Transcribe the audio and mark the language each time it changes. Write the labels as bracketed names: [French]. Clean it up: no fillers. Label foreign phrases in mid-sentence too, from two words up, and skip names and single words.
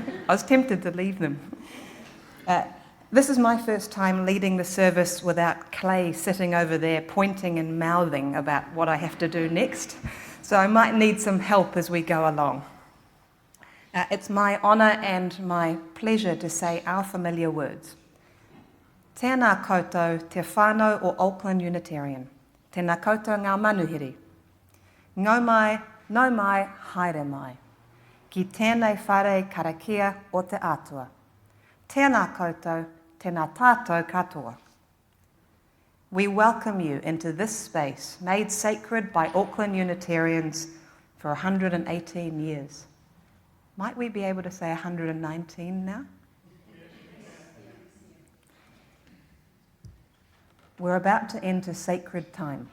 [English] I was tempted to leave them. This is my first time leading the service without Clay sitting over there pointing and mouthing about what I have to do next, so I might need some help as we go along. It's my honour and my pleasure to say our familiar words. [Māori] Tēnā koutou te whānau o Auckland Unitarian. Tēnā koutou ngā manuhiri. Ngau mai, nau mai, haere mai. Ki tēnei whare karakia o te atua. Tēnā koutou, tēnā tātou katoa. [English] We welcome you into this space made sacred by Auckland Unitarians for 118 years. Might we be able to say 119 now? We're about to enter sacred time.